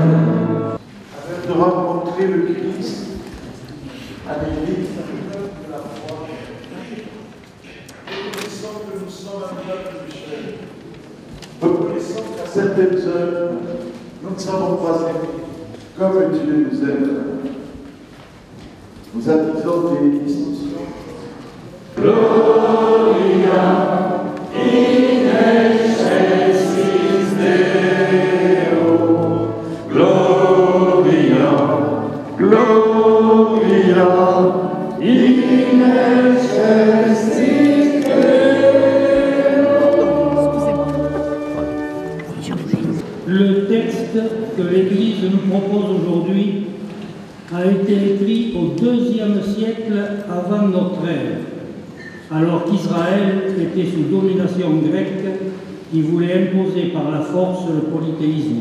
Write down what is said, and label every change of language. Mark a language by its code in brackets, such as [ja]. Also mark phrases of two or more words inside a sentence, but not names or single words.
[fr] Afin de rencontrer le Christ à l'Église de la foi, reconnaissons que nous sommes un peuple de chair. Reconnaissons qu'à certaines heures, nous ne savons pas aimer comme Dieu nous aime. Nous attisons des discussions. [la] Gloria in excelsis Deo, Gloria, Gloria in excelsis Deo. [fr] Le texte que l'Église nous propose aujourd'hui a été écrit au IIe siècle avant notre ère, alors qu'Israël était sous domination grecque qui voulait imposer par la force le polythéisme.